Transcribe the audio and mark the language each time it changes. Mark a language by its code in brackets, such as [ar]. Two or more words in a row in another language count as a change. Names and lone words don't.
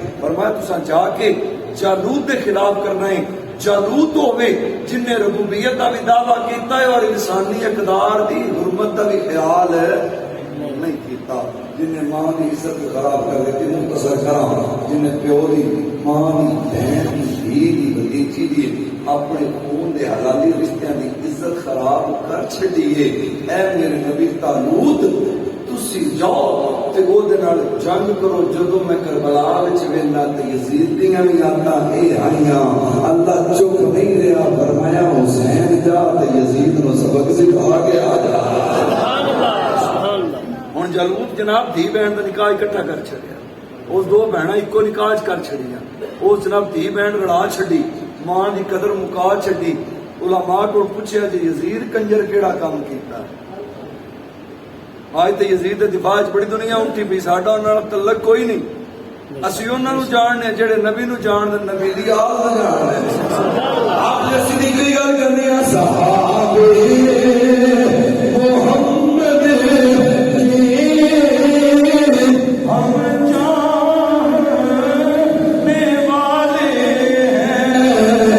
[pa] فرمایا تسا جا کے جالوت کے خلاف کرنا ہے. جالوت ہوئے جن نے ربوبیت کا بھی دعویٰ کیتا ہے اور انسانی اقدار دی حرمت کا بھی خیال نہیں کیتا، جن نے ماں کی عزت خراب کر دیتی. مختصر کرا جن نے پیو دی ماں دی بہن دی دھی دی بھتیجی دی اپنے خون دے حلالی رشتیاں دی عزت خراب کر چھڈی ہے. اے میرے نبی طالوت تسی جاؤ تے او دے نال جنگ کرو. جدوں میں کربلا وچ وینا تے یزید دیاں وی یاداں اے آئیاں. اللہ چپ نہیں رہا، فرمایا حسین جا تے یزید نو سبق سکھا کے آ جا. ہن جالوت جناب دھی بہن دا نکاح اکٹھا کر چھڑیا، اس دو بہناں اکو نکاح کر چھڑیاں. اس جناب دھی بہن رڑا چھڈی، ماں دی قدر مکا چھڈی. علماء کو پوچھیا جی یزید کنجر کیڑا کام کیتا؟ آج تو یزید دے دفاع بڑی دنیا اٹھی پئی، ساڈا انہاں نال تعلق کوئی نہیں. اسی انہاں نو جاننے جڑے نبی نو جان دے، نبی دی آل نو جاننے. آپ نے صدیق دی گل کرنی ہے صحابے محمد ہم جاننے والے ہیں.